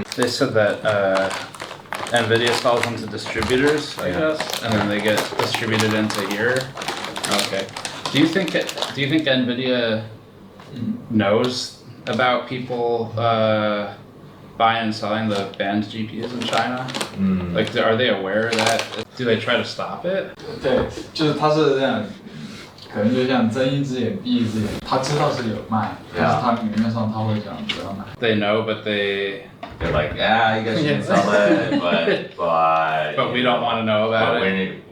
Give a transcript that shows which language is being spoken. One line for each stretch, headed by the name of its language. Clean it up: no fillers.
English: They said that NVIDIA sells them to distributors, I guess, and then they get distributed into here. Okay. Do you think NVIDIA knows about people buying and selling the banned GPUs in China? Like, are they aware of that? Do they try to stop it?
Chinese: 对，就是他是这样，可能就像睁一只眼闭一只眼，他知道是有卖，但是他明面上他会讲不要买。
English: They know, but they're like, you guys can sell it, but we don't want to know about it.